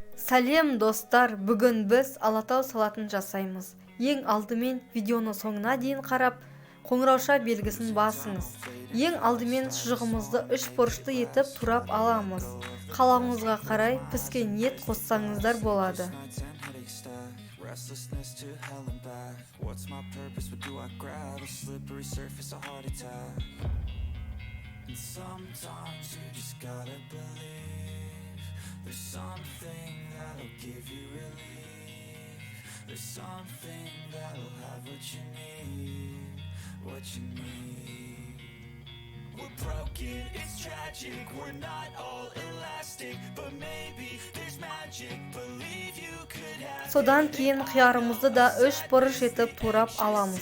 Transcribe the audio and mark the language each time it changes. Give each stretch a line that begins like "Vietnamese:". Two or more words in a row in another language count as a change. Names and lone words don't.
Kazakh: Сәлем достар, бүгін біз алатау салатын жасаймыз. Ең алдымен видеоны соңына дейін қарап, қоңырауша белгісін басыңыз. Ең алдымен шұжығымызды 3 бұрышты етіп турап аламыз. Қалауыңызға қарай піскен ет қоссаңыздар болады.
English: Restlessness to hell and back. What's my purpose? What do I grab? A slippery surface, a heart attack. And sometimes you just gotta believe there's something that'll give you relief. There's something that'll have what you need, what you need. We're broken, it's tragic, we're not all elastic, but maybe there's magic, believe you could have.
Kazakh: Содан кейін қиярымызды да 3 бұрыш етіп турап аламыз.